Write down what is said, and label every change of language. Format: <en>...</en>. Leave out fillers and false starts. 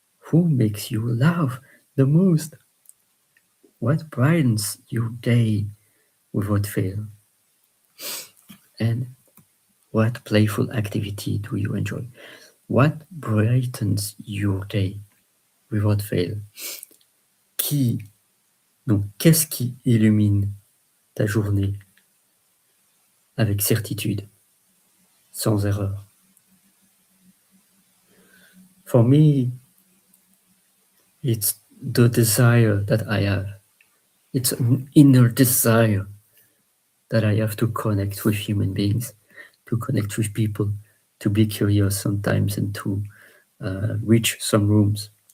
<en>Who makes you laugh the most? What brightens your day without fail? And what playful activity do you enjoy? What brightens your day without fail?</en> <fr>Qu'est-ce qui illumine ta journée avec certitude, sans erreur?</fr> <en>For me, it's the desire that I have. It's an inner desire that I have to connect with human beings, to connect with people, to be curious sometimes and to reach some rooms.</en>